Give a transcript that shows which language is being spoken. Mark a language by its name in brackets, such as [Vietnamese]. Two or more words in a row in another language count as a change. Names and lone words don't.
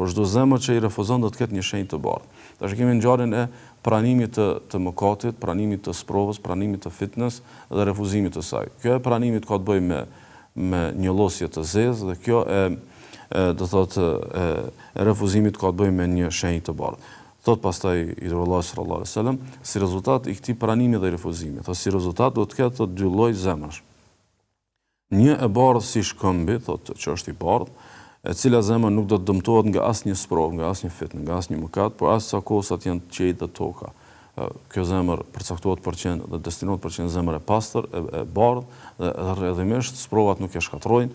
[Albanian] Por çdo zemër që i refuzon do të ketë një shenjë të bardhë. Tash kemi ngjarjen e pranimit të mëkatit, pranimit të sprovës, pranimit të fitness dhe refuzimit të saj. Kjo e pranimit ka të bëjë me një llosje të zezë, dhe kjo do thotë e refuzimit ka të bëjë me një shenjë të bardhë. Thot pastaj i duri Allah [Arabic] صلى الله عليه وسلم, [Albanian] si rezultat i këtij pranimi dhe refuzimi, thotë si rezultat do të ketë të dy lloj zemrash. Një e bardhë si shkëmbi, thotë që është i bardhë, e cila zemër nuk do të dëmtohet nga asnjë sprovë, nga asnjë fitnë, nga asnjë mëkat, por as sa kosat janë të qetë dhe toka. Kjo zemër përcaktohet për qenë dhe destinohet për qenë zemër e pastër, e bardhë, dhe rrjedhimisht sprovat nuk e shkatrojnë.